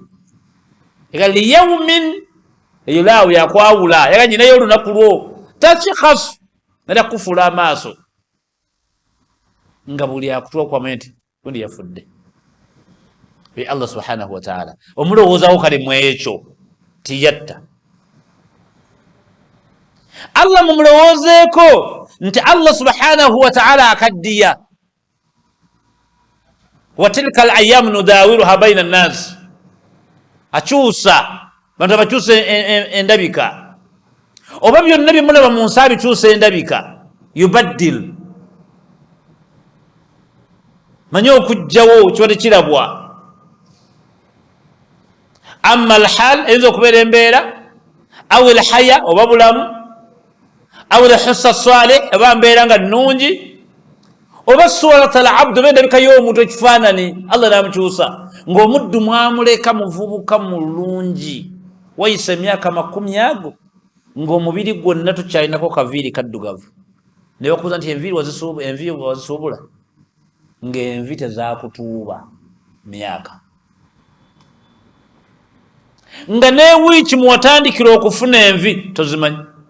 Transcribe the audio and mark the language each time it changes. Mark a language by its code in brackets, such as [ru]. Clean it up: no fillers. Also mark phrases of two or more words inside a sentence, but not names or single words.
[lg] Ega liyawmin, eyo laawe yakwawula, yaga nyinayo olunaku lwo, takikhasu, nera kufula amaaso nga buli akutwa kwamanya nti gundi yafudde. [ar] الله سبحانه وتعالى [lg] omulowoozawo kale mu ekyo tiyatta. Allah mumulowoozeeko nti [ar] الله سبحانه وتعالى [lg] akaddiya. [ar] وتلك الأيام نداولها بين الناس, [lg] akyusa bantu abakyusa endabika, oba byonna byemulaba mu nsi abikyusa endabika. Yubaddil, manye okujjawo kiba tekirabwa. [ar] أما الحال, [lg] eyinza okubeera embeera, [ar] أو الحياة [lg] oba bulamu, aw al-hissa salih oba mbeera nga nnungi, oba [ar] صورة العبد [lg] oba endabika y'omuntu ekifaanani Allah namukyusa. Ng'omuddu mwamuleka muvubuka mulungi, wayisa emyaka 10 ago, ng'omubiri gwonna tukyalinako kaviiri kaddugavu, ne bakubuuza nti enviiri wazisuubula, ng'envi tezaakutuuba myaka, nga ne wiiki muwatandikira okufuna envi tozimanyi.